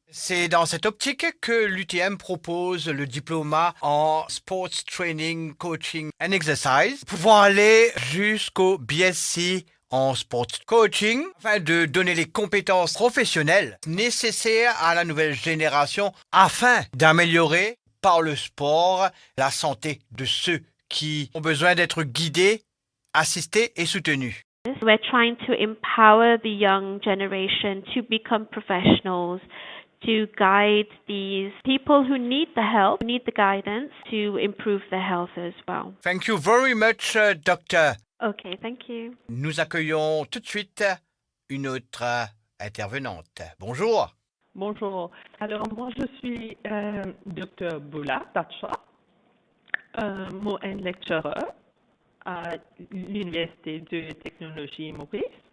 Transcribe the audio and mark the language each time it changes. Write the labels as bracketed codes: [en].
[fr] C'est dans cette optique que l'UTM propose le diplôme en Sports Training, Coaching and Exercise, pouvant aller jusqu'au BSc en Sport Coaching, afin de donner les compétences professionnelles nécessaires à la nouvelle génération, afin d'améliorer par le sport la santé de ceux qui ont besoin d'être guidés, assistés et soutenus. [en] We're trying to empower the young generation to become professionals, to guide these people who need the help, who need the guidance to improve their health as well. Thank you very much, Doctor. Okay, thank you. [fr] Nous accueillons tout de suite une autre intervenante. Bonjour. Bonjour. Alors, moi, je suis Dr. Boula Tacha, moi, un lecturer à l'Université de Technologie Maurice.